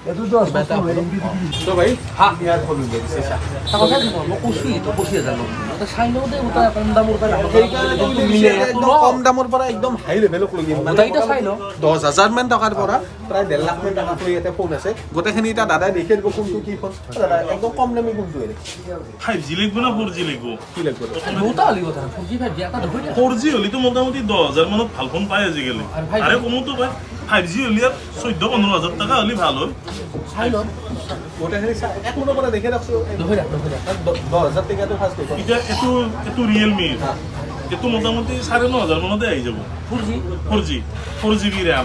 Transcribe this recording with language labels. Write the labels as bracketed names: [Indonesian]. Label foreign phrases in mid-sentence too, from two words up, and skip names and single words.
[Assamese] ভাই কম দামৰ পৰা একদম হাই লেভেলক লগি 10,000 মান টকাৰ পৰা প্ৰায় 1.5 লাখ মান টকা এটা ফোন আছে গোটেইখিনি এতিয়া দাদাই দেখি দিব কোনটো কি ফোন দাদা একদম কম দামী কোনটো 5G লিখব না 4G লিখব কি লাগব দুটা হলি কথা 4G 5G এটা ধৰি 4G হলিতো মোটামুটি 10,000 মানত ভাল ফোন পায় আজিকালি আৰে কমতো পায় 5G হলি 14-15,000 টাকা হলি ভাল হয় চাই ল গোটেইখিনি এক মিনিটৰ পৰা দেখি ৰাখছো 10,000 টকাটো ফাৰ্ষ্ট দেখো এতিয়া এটো ৰিয়েলমি এটো মোটামুটি 9,500 মানতে আহি যাব 4GB RAM